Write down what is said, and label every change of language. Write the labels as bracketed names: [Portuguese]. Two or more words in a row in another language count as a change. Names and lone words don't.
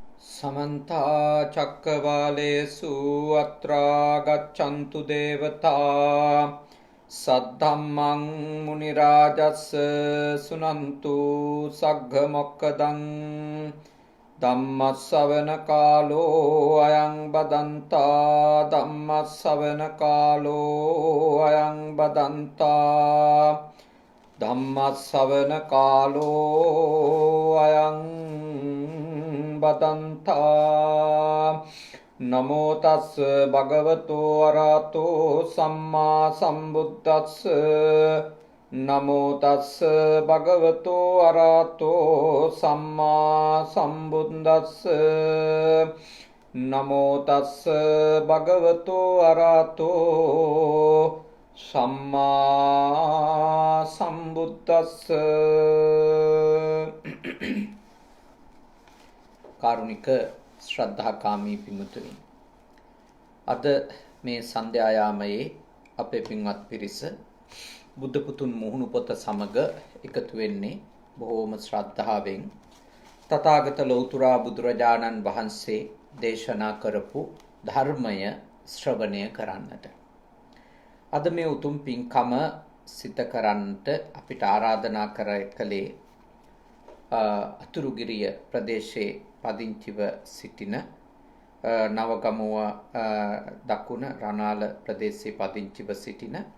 [Pali] समन्ता चक्रवालेषु अत्रा गच्छन्तु देवता सद्धम्मं मुनिराजस्य शृण्वन्तु सग्गमोक्कदं धम्मश्रवणकालो अयं बदन्ता धम्मश्रवणकालो अयं बदन्ता धम्मश्रवणकालो अयं बदन्ता नमो तस् भगवतो अरहतो सम्मा सम्बुद्धस्स नमो तस् भगवतो अरहतो सम्मा सम्बुद्धस्स नमो तस् भगवतो अरहतो सम्मा सम्बुद्धस्स [Sinhala] කාරුණික ශ්‍රද්ධාකාමී පින්තුනි අද මේ සන්ධ්‍යායාමයේ අපේ පින්වත් පිරිස බුද්ධ පුතුන් මුහුණු පොත සමග එකතු වෙන්නේ බොහෝම ශ්‍රද්ධාවෙන් තථාගත ලෞතුරා බුදුරජාණන් වහන්සේ දේශනා කරපු ධර්මය ශ්‍රවණය කරන්නට අද මේ උතුම් පින්කම සිත කරන්නට අපිට ආරාධනා කළේ අතුරුගිරිය ප්‍රදේශයේ පදිංචිව සිටින නවගමුව දකුණ රණාල ප්‍රදේශයේ පදිංචිව සිටින